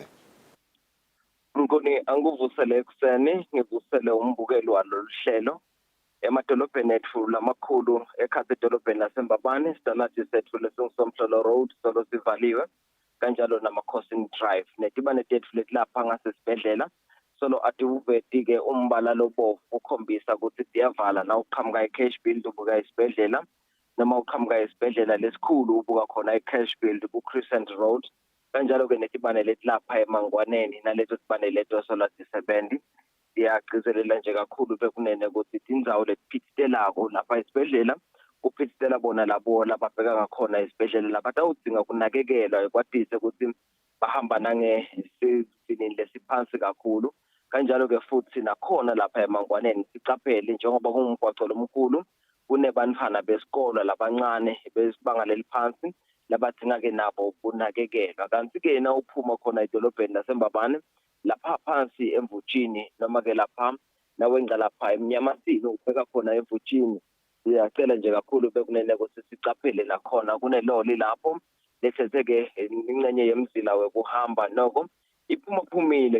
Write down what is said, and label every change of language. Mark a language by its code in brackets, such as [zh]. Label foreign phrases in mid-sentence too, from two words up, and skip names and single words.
[ss] Ngoni anguvusele ekuseni ngivusele umbukelo walolu hlelo emadolobheni ethu lamakhulu ekhasi edolobheni laseMbabane standard sethu lesingusomhlolo road solo sivaliwe kanjalo nama-coursing drive netibane tetfu letilapha ngasesibhedlela solo atiuveti-ke umbala lobovu ukhombisa ukuthi tiyavala na uqhamuka i-cash build ubuka esibhedlela noma uqhamuka esibhedlela lesikhulu ubuka khona i-cash build ku-Crescent Road kanjalo-ke netibane letilapha emangwaneni naleto tibane leto solo tisebenzi siyagcizelela nje kakhulu bekunene ukuthi tindzawo letiphithitelako lapha esibhedlela kuphithitela bona labo lababheka ngakhona esibhedlela labatawudzinga kunakekelwa kwatise ukuthi bahamba nangesizini lesiphansi kakhulu kanjalo-ke futhi nakhona lapha emangwaneni sicaphele njengoba kungumgwaco lomkhulu kunebantfwana besikolo labancane besibanga leliphansi labadzinga-ke nabo kunakekelwa kanti-ke na uphuma khona edolobheni laseMbabane lapha phansi emvutshini noma-ke lapha nawenca lapha emnyamasini ubheka khona emvutshini siyacela nje kakhulu bekunene ukuthi sicaphele nakhona kuneloli lapho lethetheke ingxenye yemzila wekuhamba noko iphumaphumile